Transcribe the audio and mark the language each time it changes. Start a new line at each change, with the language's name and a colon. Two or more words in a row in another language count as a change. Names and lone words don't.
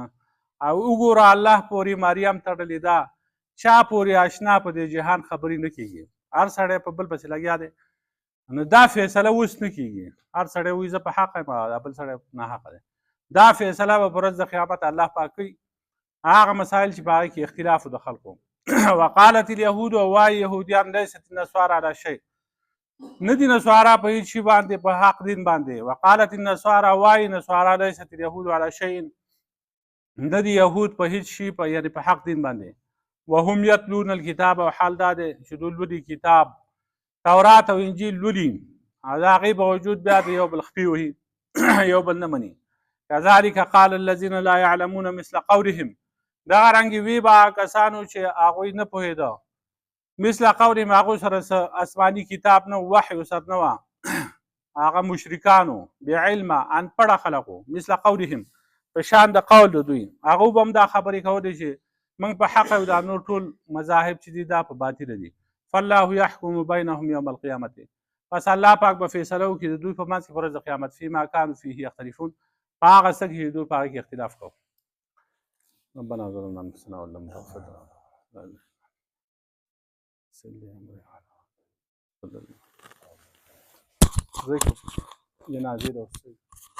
Pashto: او وګوره الله پورې مریم تړلې ده، چا پورې اشنا په دې جهان خبرې نه کېږي، هر سړی په بل پسې لګیا دی. نو دا فیصله اوس نه کېږي، هر سړی وایي زه په حقه یم، دا بل سړی ناحقه دی. دا فیصله به په ورځ د قیامت الله پاک کوي، هغه مسایل چې په هغې کې اختلاف و د خلکو.
Arabic: وقالت اليهود،
Pashto: وایي یهودیان
Arabic: لیست النصارى على شیء،
Pashto: نه دي نصارا په هېڅ شي باندې، په حق دین باندې.
Arabic: وقالت النصارى،
Pashto: وایي نصارا
Arabic: لیست اليهود على شیء،
Pashto: نه دي یهود په هېڅ شي یعنې په حق دین باندې.
Arabic: وهم یتلون الکتاب،
Pashto: او حال دا دی چې دوی لولي کتاب، تورات او انجیل لولي، او د هغې باوجود بیا د یو بل خپې وهي، یو بل نه مني.
Arabic: کذلک قال الذین لا یعلمون مثل قولهم،
Pashto: دغه رنګې وی به هغه کسانو چې هغوی نه پوهېده،
Arabic: مثل قولهم،
Pashto: هغوی سره آسماني کتاب نه، وحی ورسره نه وه، هغه مشرکانو، بېعلمه انپړه خلک وو،
Arabic: مثل قولهم،
Pashto: په شان د قول د دوی، هغوی به هم دا خبرې کولې چې موږ په حق یو، دا نور ټول مذاهب چې دي دا په باطله دي.
Arabic: فالله یحکم بینهم یوم القیامة،
Pashto: پس الله پاک به فیصله وکړي د دوی په منځ کې په ورځ د قیامت،
Arabic: فیما کانوا فیه یختلفون،
Pashto: په هغه څه کې چې دوی په هغه کې اختلاف کوو.
Arabic: ربنا ظلمنا انفسنا وان لم تغفر لنا
Pashto: ذکر جنازې